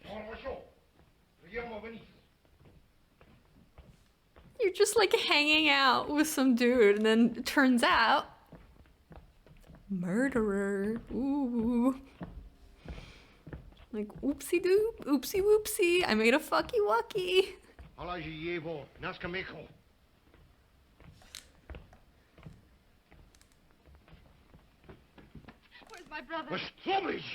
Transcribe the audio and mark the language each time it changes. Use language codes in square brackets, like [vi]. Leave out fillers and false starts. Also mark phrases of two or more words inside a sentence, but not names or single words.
[en] You're just like hanging out with some dude, and then it turns out murderer. Ooh. Like oopsie doop, oopsie whoopsie. I made a fucky wucky. [es] Hola, Jevo, Naskamejo. [en] Where's my brother? Where's Trowbridge?